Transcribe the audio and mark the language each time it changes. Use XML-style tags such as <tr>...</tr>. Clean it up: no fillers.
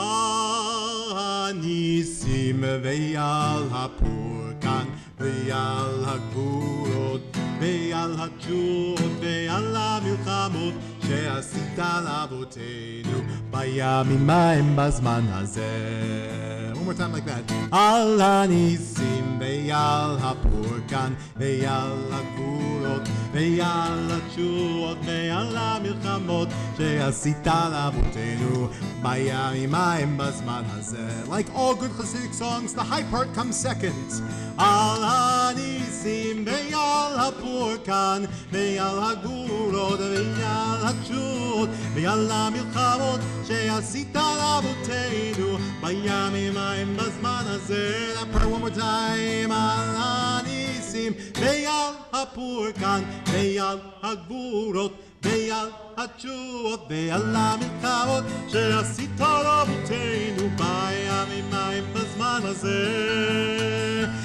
<he>Al Hanisim ve'al ha'purkan ve'al ha'gvurot ve'al ha'tshuvot ve'al ha'milchamot שעשית לאבותינו בימים ההם בזמן הזה.</he> <en>One more time like that.</en> <he>על הניסים ועל הפורקן ועל הגבורות ועל התשועות ועל המלחמות שעשית לאבותינו בימים ההם בזמן הזה.</he> <en>Like all good Hasidic songs, the high part comes second.</en> <he>על הניסים ועל הפורקן ועל הגבורות ועל התשועות ועל המלחמות שעשית לאבותינו בימים ההם בזמן הזה.</he> <en>That part one more time.</en> <he>על הניסים ועל הפורקן ועל הגבורות ועל התשועות ועל המלחמות שעשית לאבותינו בימים ההם בזמן הזה.</he>